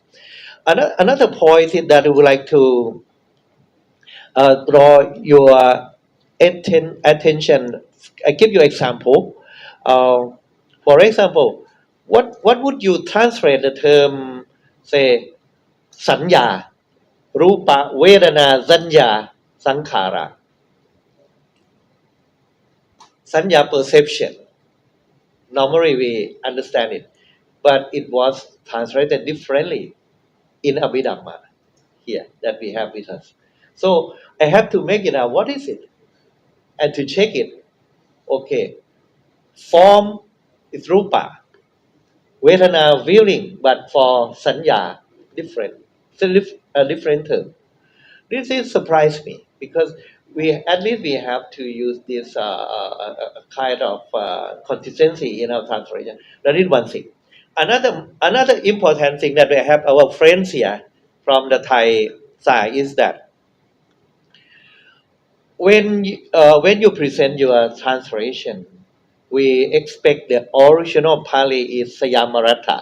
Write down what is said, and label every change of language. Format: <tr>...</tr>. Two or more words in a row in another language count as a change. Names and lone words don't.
<en>Another point is that I would like to draw your attention. I give you example. For example, what would you translate the term, say,</en> <pi>sanya, rupa, vedana, sanya, sankhara?</pi> <en>Sanya perception. Normally we understand it, but it was translated differently in Abhidhamma here that we have with us. So I have to make it out. What is it? And to check it, okay, form is rupa, vedana feeling, but for sanya, different. It's a different term. This is surprised me because at least we have to use this kind of consistency in our translation. That is one thing. Another important thing that we have our friends here from the Thai side is that when you present your translation, we expect the original Pali is Sayamaratha.</en>